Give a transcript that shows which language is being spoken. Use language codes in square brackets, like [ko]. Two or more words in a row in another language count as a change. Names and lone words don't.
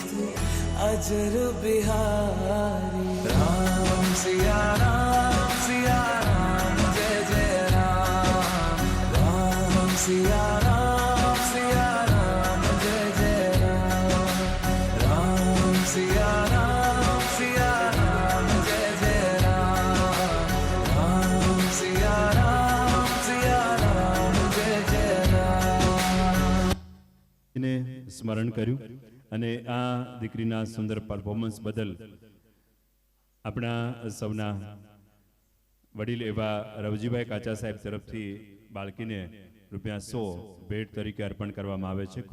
[hi] अजर बिहारी राम सिया राम जय जय राम राम सिया राम जय जय राम राम सिया राम जय जय राम राम सिया राम जय जय राम। [gu] એને સ્મરણ કર્યું અને આ દીકરીના સુંદર પરફોર્મન્સ બદલ આપણા સૌના વડીલ એવા રવજીભાઈ કાચા સાહેબ તરફથી બાળકીને ₹100 ભેટ તરીકે અર્પણ કરવામાં આવે છે.